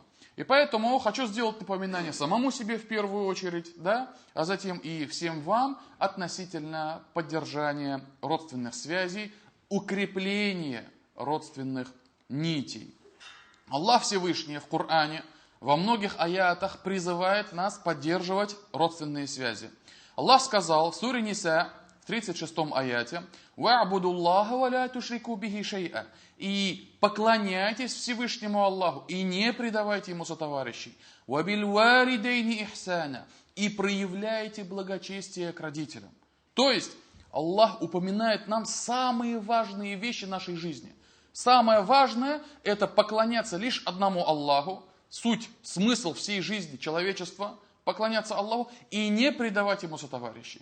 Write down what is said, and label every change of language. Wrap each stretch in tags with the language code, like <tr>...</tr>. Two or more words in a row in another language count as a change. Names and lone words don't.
<ru>И поэтому хочу сделать напоминание самому себе в первую очередь, а затем и всем вам относительно поддержания родственных связей, укрепления родственных нитей. Аллах Всевышний в Коране во многих аятах призывает нас поддерживать родственные связи. Аллах сказал в суре Ниса, в 36-м аяте,</ru> <ar>«واعبدوا الله ولا تشركوا به شيئا».</ar> <ru>И поклоняйтесь Всевышнему Аллаху, и не предавайте Ему сотоварищей.</ru> <ar>«وبالوالدين إحسانا».</ar> <ru>И проявляйте благочестие к родителям. То есть, Аллах упоминает нам самые важные вещи нашей жизни. Самое важное – это поклоняться лишь одному Аллаху, суть, смысл всей жизни человечества, поклоняться Аллаху и не предавать Ему сотоварищей.</ru>